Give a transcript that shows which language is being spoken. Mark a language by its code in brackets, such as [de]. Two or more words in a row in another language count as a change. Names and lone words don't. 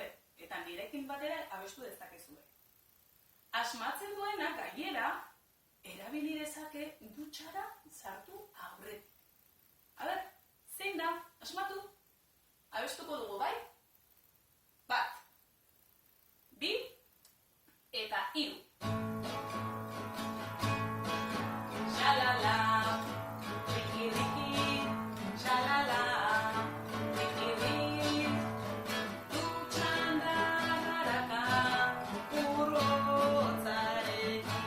[eu] Eta nirekin batera abestu dezakezue. Asmatzen duena, gainera, erabili dezake dutxara sartu aurretik. A ber, zein da? Asmatu? Abestuko dugu, bai? 1, 2, eta 3. Xalala, riki riki, xalala, riki riki, dutxan darraka, urrotzarekin.